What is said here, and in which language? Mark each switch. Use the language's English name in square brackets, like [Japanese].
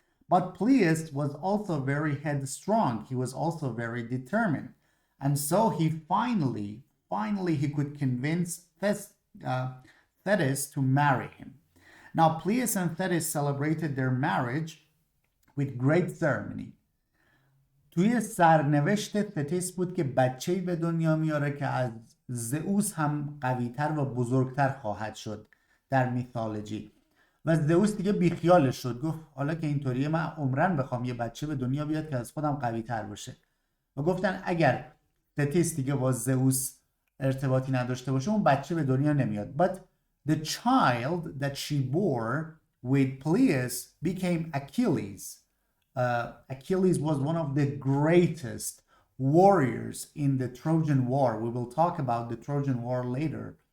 [English] But Proteus was also very headstrong. He was also very determined. And so he finally he could convince Thetis to marry him. Now, Proteus and Thetis celebrated their marriage with great ceremony. [Persian] توی سرنوشت تتیس بود که بچه‌ای به دنیا میاره که از زئوس هم قوی‌تر و بزرگتر خواهد شد در میثولوژی. و زئوس دیگه بیخیالش شد، گفت حالا که اینطوریه من عمرن بخوام یه بچه به دنیا بیاد که از خودم قوی‌تر باشه. و گفتن اگر تتیس دیگه با زئوس ارتباطی نداشته باشه اون بچه به دنیا نمیاد. [English] But the child that she bore with Proteus became Achilles. Achilles was one of the greatest warriors in the Trojan War. We will talk about the Trojan War later.